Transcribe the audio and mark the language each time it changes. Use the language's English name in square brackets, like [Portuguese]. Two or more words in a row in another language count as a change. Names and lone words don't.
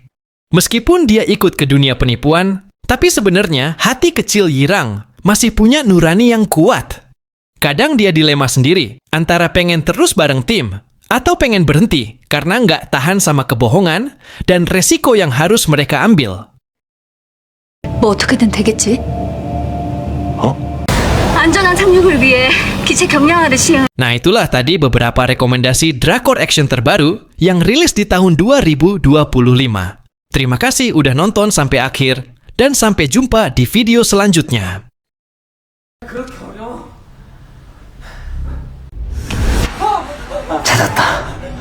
[Indonesian] Meskipun dia ikut ke dunia penipuan, tapi sebenarnya hati kecil Yirang masih punya nurani yang kuat. Kadang dia dilema sendiri antara pengen terus bareng tim atau pengen berhenti karena nggak tahan sama kebohongan dan resiko yang harus mereka ambil. [Korean] 뭐 어떻게든 되겠지? 안전한 착륙을 위해 기체 경량화를 시행. [Indonesian] Nah itulah tadi beberapa rekomendasi drakor action terbaru yang rilis di tahun 2025. Terima kasih udah nonton sampai akhir. Dan sampai jumpa di video selanjutnya. [Korean] 찾았다.